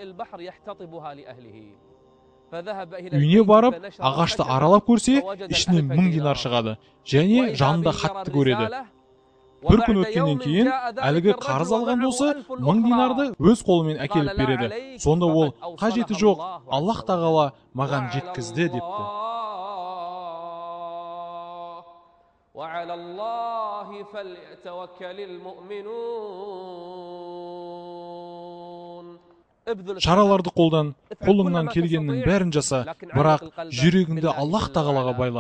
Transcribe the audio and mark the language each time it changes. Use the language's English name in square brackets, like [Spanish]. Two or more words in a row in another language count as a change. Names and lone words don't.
[Kazakh] Үйіне барып, ағашты аралап көрсе, ішінен 1000 динар шығады. Және жанында хатты көреді. Bir күн өткеннен кейін әлгі қарыз алған досы 1000 динарды өз қолымен әкеліп береді. Сонда ол қажеті жоқ, Аллах тағала маған жеткізді депті. [Arabic] وعلى الله فليتوكل المؤمنون. [Kazakh] Шараларды қолдан, қолыңнан келгеннің бәрін жаса, бірақ жүрегіңді Аллах тағалаға байла.